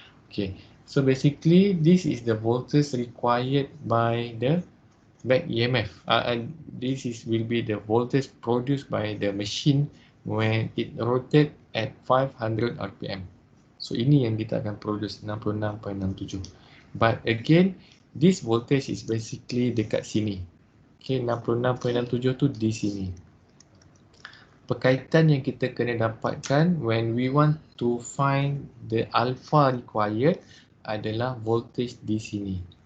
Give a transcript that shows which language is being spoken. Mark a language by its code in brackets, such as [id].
[en] Okay, so basically this is the voltage required by the back EMF. And this will be the voltage produced by the machine when it rotate at 500 RPM. [ms] So ini yang kita akan produce 66.67. [en] But again, this voltage is basically [ms] dekat sini. Okay, 66.67 tu di sini. Perkaitan yang kita kena dapatkan [en] when we want to find the alpha required [ms] adalah voltage di sini.